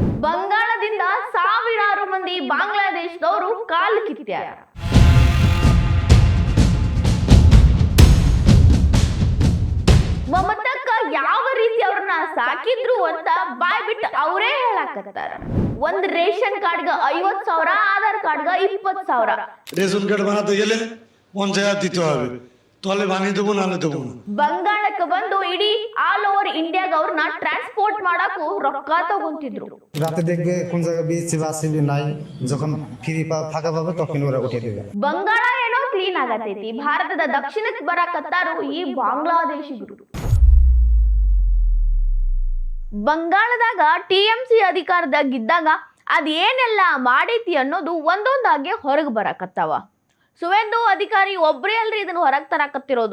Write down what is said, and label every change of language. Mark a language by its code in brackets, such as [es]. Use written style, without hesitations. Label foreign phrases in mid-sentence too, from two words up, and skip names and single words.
[kn] ಬಂಗಾಳದಿಂದ ಸಾವಿರಾರು ಮಂದಿ ಬಾಂಗ್ಲಾದೇಶದವರು ಕಾಲು ಕಿತ್ಯಾರ. ಮಮತಕ್ಕ ಯಾವ ರೀತಿ ಅವ್ರನ್ನ ಸಾಕಿದ್ರು ಅಂತ ಬಾಯ್ ಬಿಟ್ಟು ಅವರೇ ಹೇಳಾಕತ್ತಾರ. ಒಂದ್ [en] ration card [kn] 50,000, ಆಧಾರ್ ಕಾರ್ಡ್ಗ 20,000. [en] ration card [bn] বানাতে গেলে 50,000 দিতে হবে, তাহলে বানিয়ে দেবো নাহলে দেবো না. [kn] ಬಂಗಾಳಕ್ಕೆ ಬಂದು ಇಡೀ [en] all over India [kn] ಅವ್ರನ್ನ ಟ್ರಾನ್ಸ್ಪೋರ್ಟ್ ಮಾಡಾಕು ರೊಕ್ಕ ತಗೊಂತಿದ್ರು. [bn] রাতে দেখবে কোন জায়গায় বিএসসি বা সিবি নাই, যখন ফ্রি ফাঁকা পাবে তখন ওরা উঠে দেবে. [kn] ಬಂಗಾಳ ಏನೋ ಕ್ಲೀನ್ ಆಗತೈತಿ, ಭಾರತದ ದಕ್ಷಿಣಕ್ಕೆ ಬರಾಕತ್ತಾರು ಈ ಬಾಂಗ್ಲಾದೇಶಿಗರು. ಬಂಗಾಳದಾಗ ಟಿಎಂಸಿ ಅಧಿಕಾರದಾಗಿದ್ದಾಗ ಅದೇನೆಲ್ಲ ಮಾಡೈತಿ ಅನ್ನೋದು ಒಂದೊಂದಾಗೆ ಹೊರಗೆ ಬರಾಕತ್ತಾವ. ಸುವೇಂದು ಅಧಿಕಾರಿ ಒಬ್ಬರೇ ಅಲ್ರಿ ಇದನ್ನ ಹೊರಗೆ ತರಾಕತ್ತಿರೋದು.